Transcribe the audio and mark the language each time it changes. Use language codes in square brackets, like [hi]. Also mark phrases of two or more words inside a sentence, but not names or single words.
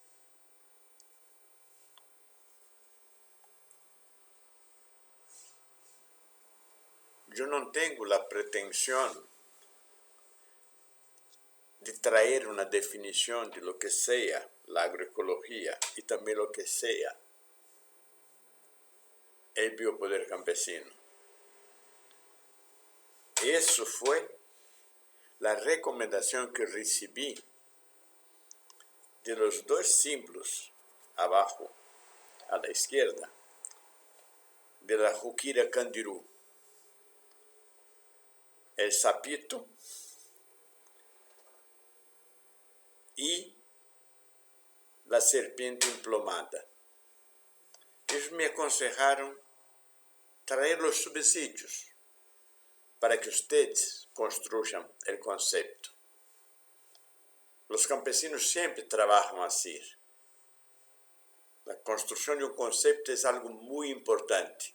[pt] Eu não tenho a pretensão de trazer uma definição de [es] lo que [pt] seja a agroecologia e também [es] lo que [pt] seja o biopoder campesino. Isso foi a recomendação que recebi de los dois símbolos abaixo, à la esquerda, de la Jukira Candiru. [es] El sapito e la serpiente emplomada. [pt] Eles me aconselharam trazer os subsídios para que vocês construam o conceito. Os campesinos sempre trabalham assim. A construção de um conceito é algo muito importante.